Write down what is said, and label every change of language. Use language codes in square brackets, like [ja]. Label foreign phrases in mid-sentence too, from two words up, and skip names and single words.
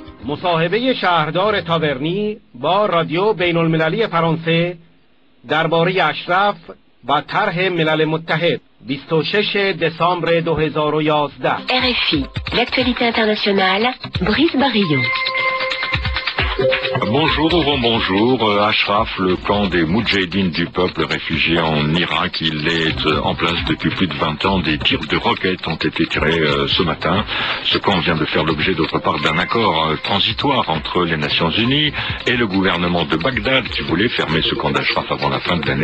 [fa] مصاحبه شهردار تاورنی با رادیو بین المللی فرانسه درباره اشرف و طرح ملل متحد 26 دسامبر 2011. [fr] RFI, l'actualité internationale, Brice Barillon. Bonjour, Ashraf, le camp des Moudjahidines du peuple réfugié en Irak, il est en place depuis plus de 20 ans. Des tirs de roquettes ont été tirés ce matin. Ce camp vient de faire l'objet d'autre part d'un accord transitoire entre les Nations Unies et le gouvernement de Bagdad qui voulait fermer ce camp d'Ashraf avant la fin de l'année.